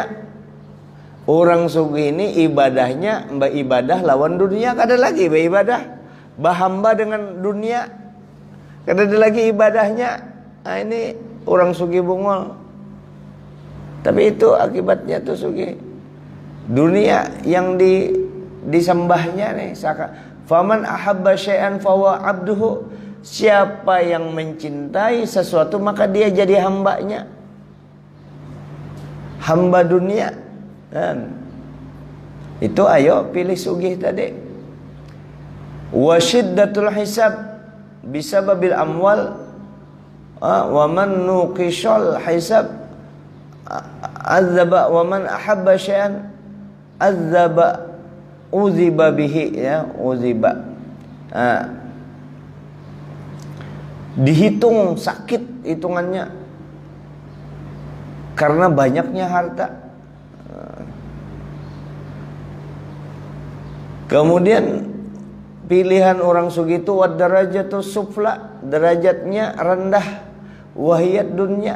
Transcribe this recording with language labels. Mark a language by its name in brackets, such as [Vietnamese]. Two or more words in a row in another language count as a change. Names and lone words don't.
[Banjar] Orang sugih ini ibadahnya ibadah lawan dunia kada lagi ibadah. Bahamba dengan dunia kada ada lagi ibadahnya. Nah ini orang sugih bungol. Tapi itu akibatnya tuh sugih. Dunia yang disembahnya nih [Arabic] فمن أحب شيئا فهو عبده. [Indonesian] Siapa yang mencintai sesuatu maka dia jadi hambanya. Hamba dunia kan. [Banjar] Itu ayo pilih sugih tadi. [Arabic] وشدة الحساب بسبب الأموال ومن نوقش الحساب عذب ومن أحب شيئا عذب عذب به يا عذب. [Indonesian] Dihitung sakit hitungannya karena banyaknya harta. [Banjar] Kemudian pilihan orang sugih itu [Arabic] والدرجة السفلى, [Banjar] derajatnya rendah, [Arabic] وهي الدنيا.